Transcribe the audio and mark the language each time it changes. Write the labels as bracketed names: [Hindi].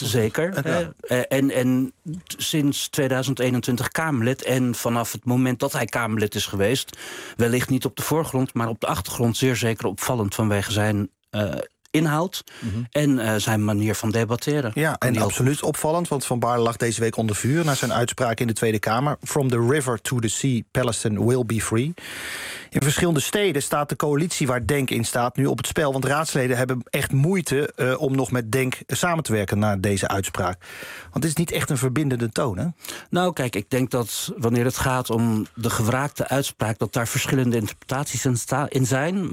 [Dutch] Zeker. En sinds 2021 Kamerlid. En vanaf het moment dat hij Kamerlid is geweest, wellicht niet op de voorgrond, maar op de achtergrond zeer zeker opvallend vanwege zijn inhoud en zijn manier van debatteren. Ja, en absoluut opvallend, want Van Baarle lag deze week onder vuur na zijn uitspraak in de Tweede Kamer. [English] From the river to the sea, Palestine will be free. [Dutch] In verschillende steden staat de coalitie waar Denk in staat nu op het spel, want raadsleden hebben echt moeite om nog met Denk samen te werken na deze uitspraak. Want het is niet echt een verbindende toon, hè? Nou, kijk, ik denk dat wanneer het gaat om de gewraakte uitspraak, dat daar verschillende interpretaties in zijn.